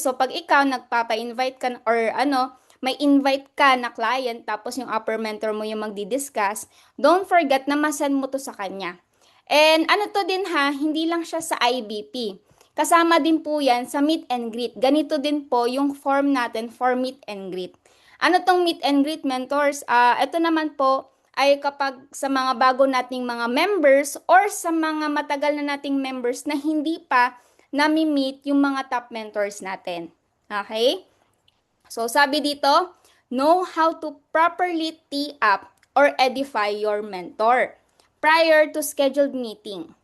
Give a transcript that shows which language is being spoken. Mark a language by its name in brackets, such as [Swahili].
[Filipino] So pag ikaw nagpapa-invite ka or may invite ka na client tapos yung upper mentor mo yung magdi-discuss, [English] don't forget [Filipino] na masend mo to sa kanya. And ano to din ha, hindi lang siya sa IBP. Kasama din po yan sa meet and greet. Ganito din po yung form natin for meet and greet. Ano tong meet and greet, mentors? Ito naman po ay kapag sa mga bago nating mga members or sa mga matagal na nating members na hindi pa nami-meet yung mga top mentors natin. [English] Okay? [Filipino] So, sabi dito, [English] know how to properly tee up or edify your mentor prior to scheduled meeting.